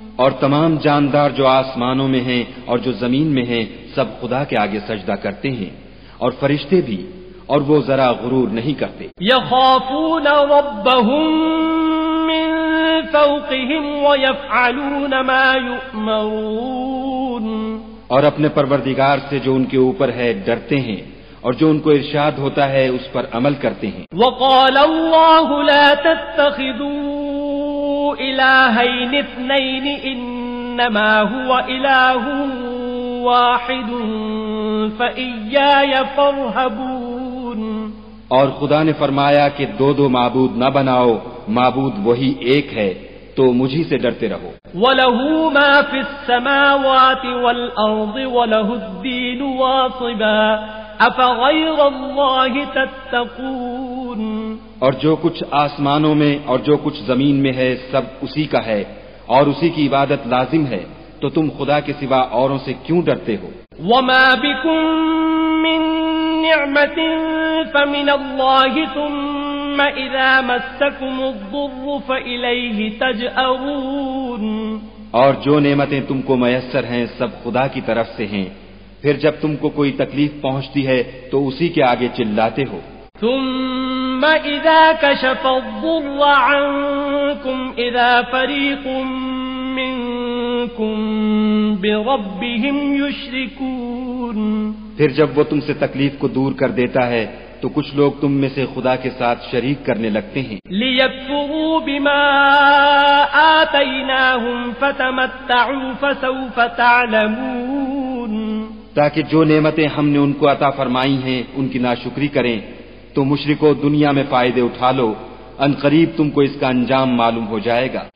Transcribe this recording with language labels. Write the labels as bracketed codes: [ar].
[ur] اور تمام جاندار جو آسمانوں میں ہیں اور جو زمین میں ہیں سب خدا کے آگے سجدہ کرتے ہیں، اور فرشتے بھی، اور وہ ذرا غرور نہیں کرتے. [ar] يخافون ربهم من فوقهم ويفعلون ما يؤمرون. [ur] اور اپنے پروردگار سے جو ان کے اوپر ہے ڈرتے ہیں، اور جو ان کو ارشاد ہوتا ہے اس پر عمل کرتے ہیں. [ar] وقال الله لا تتخذوا إلهين اثنين إنما هو إله واحد فإياي فارهبون. [ur] اور خدا نے فرمایا کہ دو معبود نہ بناؤ، معبود وہی ایک ہے، تو مجھی سے ڈرتے رہو. [ar] وَلَهُ مَا فِي السَّمَاوَاتِ وَالْأَرْضِ وَلَهُ الدِّينُ وَاصِبًا أَفَغَيْرَ اللَّهِ تَتَّقُونَ. [ur] اور جو کچھ آسمانوں میں اور جو کچھ زمین میں ہے سب اسی کا ہے، اور اسی کی عبادت لازم ہے، تو تم خدا کے سوا اوروں سے کیوں ڈرتے ہو؟ [ar] وَمَا بِكُم مِّن نِّعْمَةٍ فَمِنَ اللَّهِ ثُمَّ إِذَا مَسَّكُمُ الضُّرُّ فَإِلَيْهِ تَجْأَرُونَ. [ur] اور جو نعمتیں تم کو میسر ہیں سب خدا کی طرف سے ہیں، پھر جب تم کو کوئی تکلیف پہنچتی ہے تو اسی کے آگے چلاتے ہو. [ar] ثم إذا كشف الضر عنكم إذا فريق منكم بربهم يشركون. [ur] پھر جب وہ تم سے تکلیف کو دور کر دیتا ہے تو کچھ لوگ تم میں سے خدا کے ساتھ شریک کرنے لگتے ہیں. [ar] لِيَكْفُرُوا بِمَا آتَيْنَاهُمْ فَتَمَتَّعُوا فَسَوْفَ تَعْلَمُونَ. [ur] تاکہ جو نعمتیں ہم نے ان کو عطا فرمائی ہیں ان کی ناشکری کریں، تو مشرکو دنیا میں فائدے اٹھا لو، ان قریب تم کو اس کا انجام معلوم ہو جائے گا.